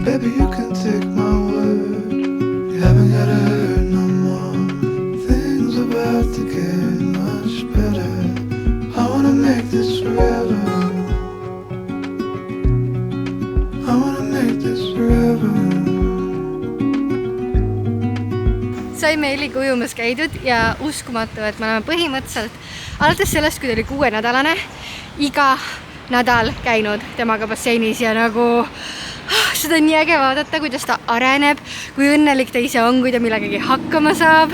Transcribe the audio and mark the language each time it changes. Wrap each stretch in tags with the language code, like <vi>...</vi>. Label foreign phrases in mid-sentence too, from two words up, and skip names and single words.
<en>Baby, you can take my word, you haven't gotta hurt no more. Things are about to get much better. I wanna make this forever. I wanna make this forever.</en> <et>Saime Elliga ujumas käidud ja uskumatu, et me oleme põhimõtteliselt alates sellest, kui ta oli 6-nädalane, iga nädal käinud temaga basseinis ja nagu seda on nii äge vaadata, kuidas ta areneb, kui õnnelik ta ise on, kui ta millegagi hakkama saab.</et>